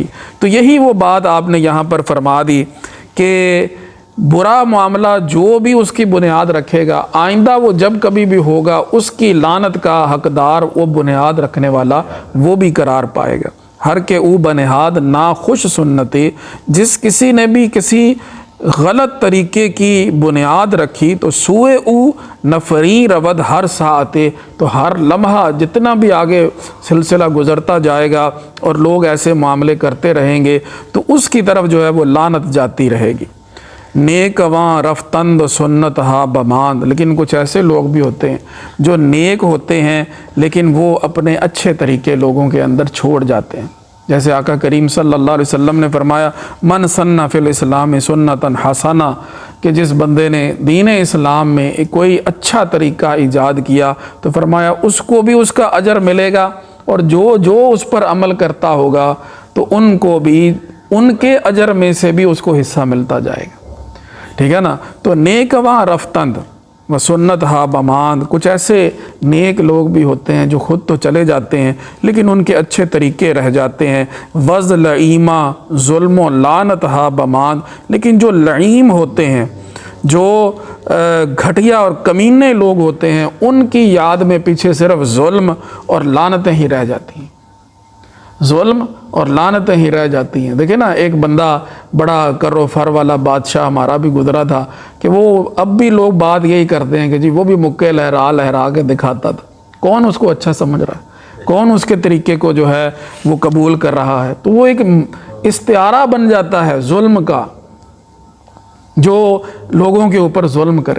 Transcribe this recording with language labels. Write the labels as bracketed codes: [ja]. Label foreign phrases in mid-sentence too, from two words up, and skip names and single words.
[ur] تو یہی وہ بات آپ نے یہاں پر فرما دی کہ برا معاملہ جو بھی اس کی بنیاد رکھے گا آئندہ وہ جب کبھی بھی ہوگا اس کی لعنت کا حقدار وہ بنیاد رکھنے والا وہ بھی قرار پائے گا۔ [fa] ہر کے او بنہاد ناخوش سنتی، [ur] جس کسی نے بھی کسی غلط طریقے کی بنیاد رکھی تو [fa] سوئے او نفری رود ہر ساعتے، [ur] تو ہر لمحہ جتنا بھی آگے سلسلہ گزرتا جائے گا اور لوگ ایسے معاملے کرتے رہیں گے تو اس کی طرف جو ہے وہ لعنت جاتی رہے گی۔ [fa] نیک واں رفتند سنت ہا بماند، [ur] لیکن کچھ ایسے لوگ بھی ہوتے ہیں جو نیک ہوتے ہیں لیکن وہ اپنے اچھے طریقے لوگوں کے اندر چھوڑ جاتے ہیں، جیسے آقا کریم [ar] صلی اللہ علیہ وسلم [ur] نے فرمایا [ar] من سن فی الاسلام سنتا حسنہ، [ur] کہ جس بندے نے دین اسلام میں کوئی اچھا طریقہ ایجاد کیا تو فرمایا اس کو بھی اس کا اجر ملے گا اور جو اس پر عمل کرتا ہوگا تو ان کو بھی ان کے اجر میں سے بھی اس کو حصہ ملتا جائے گا۔ ٹھیک ہے نا، تو [fa] نیک واں رفتند و سنت ہا بماند، [ur] کچھ ایسے نیک لوگ بھی ہوتے ہیں جو خود تو چلے جاتے ہیں لیکن ان کے اچھے طریقے رہ جاتے ہیں۔ [fa] وز لعیمہ ظلم و لعنت ہا بماند، [ur] لیکن جو لعیم ہوتے ہیں جو گھٹیا اور کمینے لوگ ہوتے ہیں ان کی یاد میں پیچھے صرف ظلم اور لعنتیں ہی رہ جاتی ہیں، ظلم اور لعنتیں ہی رہ جاتی ہیں۔ دیکھیں نا ایک بندہ بڑا کر و فر والا بادشاہ ہمارا بھی گزرا تھا کہ وہ اب بھی لوگ بات یہی کرتے ہیں کہ جی وہ بھی مکے لہرا کے دکھاتا تھا، کون اس کو اچھا سمجھ رہا ہے، کون اس کے طریقے کو جو ہے وہ قبول کر رہا ہے، تو وہ ایک استعارہ بن جاتا ہے ظلم کا، جو لوگوں کے اوپر ظلم کرے۔